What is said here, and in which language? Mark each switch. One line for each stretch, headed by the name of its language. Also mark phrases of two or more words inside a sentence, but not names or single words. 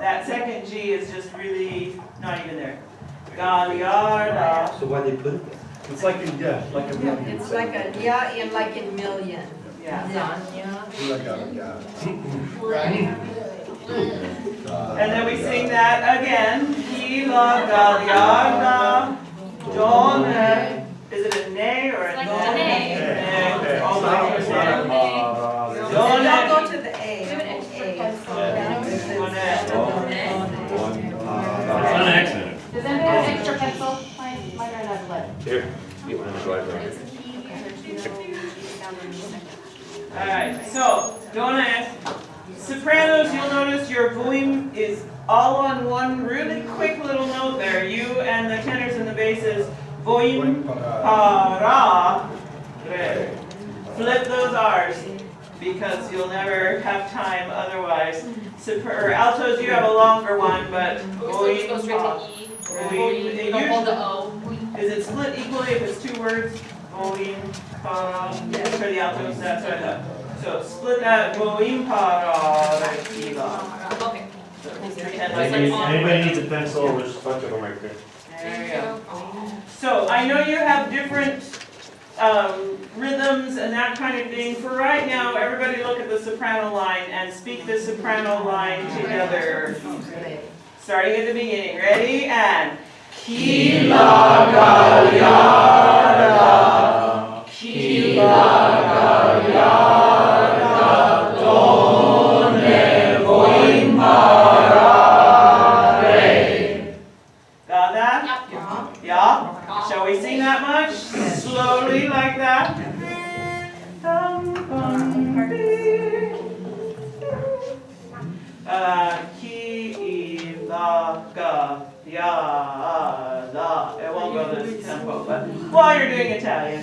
English: That second G is just really not even there. Gagliarda. So why they put it there? It's like a, yeah, like a million. It's like a yeah in like in million. Yeah. Like a, yeah. And then we sing that again.
Italian: Ki la ga ya na don.
English: Is it a nay or a It's like nay? a nay. Nay. All the way to It's the not nay. a, Don. Don't go to the A. We have an extra pencil. Don. It's an accident. Does anybody have extra pencil? Mine ran out of lead. Here, get one in the driveway. Alright, so donut. Sopranos, you'll notice your boom is all on one really quick little note there. You and the tenors and the basses, boom, pa, ra, re. Flip those R's because you'll never have time otherwise. Or altos, you have a longer one, but So we just go straight pa. to E. Boing. Don't hold the O. Is it split equally if it's 2 words? Boing, pa, for the altos, that's what I thought. So split that, boing,
Italian: pa, ra, re, ki, la.
English: Okay. So just pretend like Anybody, it's anybody needs a pencil, there's a bunch of them right there. There you go. So I know you have different rhythms and that kind of thing. For right now, everybody look at the soprano line and speak the soprano line together. Starting at the beginning.
Italian: Ready? And Ki la ga ya da. Ki la ga ya da. Don re boing pa ra re.
English: Got that? Yeah? Shall we sing that much? Slowly like that?
Italian: Ki, la, ga, ya, la.
English: It won't go this tempo, but while you're doing Italian.